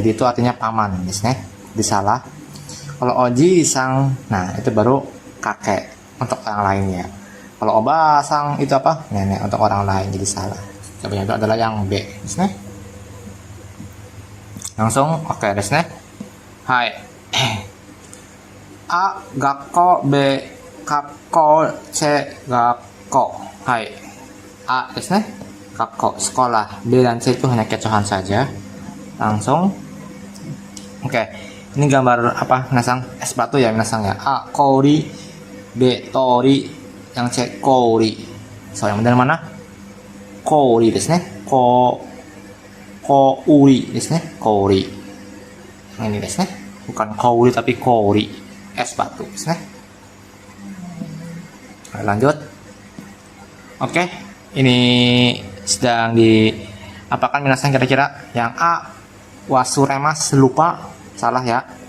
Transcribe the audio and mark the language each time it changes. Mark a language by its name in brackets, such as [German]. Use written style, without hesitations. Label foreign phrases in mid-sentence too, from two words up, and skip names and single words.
[Indonesian] Jadi itu artinya paman, [Japanese] ですね. [Indonesian] Disalah. Kalau oji-sang, nah itu baru kakek untuk orang lainnya. Kalau oba-sang itu apa? Nenek untuk orang lain, jadi salah. Jawabannya itu adalah yang B, [Japanese] ですね. [Indonesian] Langsung, oke, [Japanese] ですね。はい. A 学校、B かっこ、C 学校. はい。Aですね。学校, [Indonesian] sekolah. B dan C itu hanya kecohan saja. Langsung. Oke. Ini gambar apa minasang? Es batu ya minasang ya. A kori, B tori, yang C kori. So yang benar mana? [Japanese] 氷ですね. 氷ですね。氷. [Indonesian] Yang ini [Japanese] ですね. [Indonesian] Bukan kouri tapi kori. Es batu [Japanese] ですね. [Indonesian] Lanjut. Oke. Ini sedang di apakan minasang kira-kira? Yang A wasuremas, lupa, salah ya.